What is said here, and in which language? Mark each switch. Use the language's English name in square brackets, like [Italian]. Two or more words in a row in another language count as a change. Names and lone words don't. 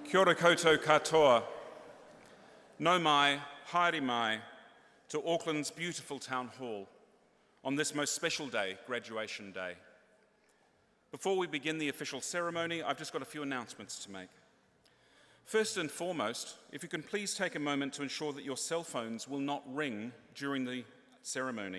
[Māori] Kia ora koutou katoa. No mai, haere mai, [English] to Auckland's beautiful town hall on this most special day, graduation day. Before we begin the official ceremony, I've just got a few announcements to make. First and foremost, if you can please take a moment to ensure that your cell phones will not ring during the ceremony.